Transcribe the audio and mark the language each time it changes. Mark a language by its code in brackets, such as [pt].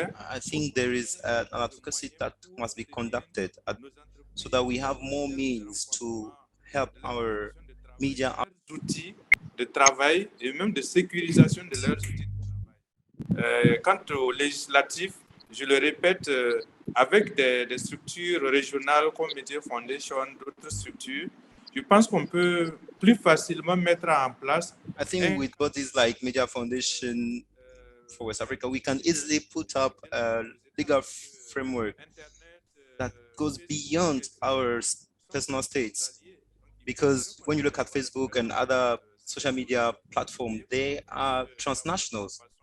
[en] I think there is an advocacy that must be conducted so that we have more means to help our media [fr] outils de travail et même de sécurisation de leurs outils de travail. Quant au législatif, je le répète, avec des structures régionales comme Media Foundation, d'autres structures, je pense qu'on peut plus facilement mettre en place. [en] I think with bodies like Media Foundation for West Africa, we can easily put up a legal framework that goes beyond our personal states. Because when you look at Facebook and other social media platforms, they are transnationals.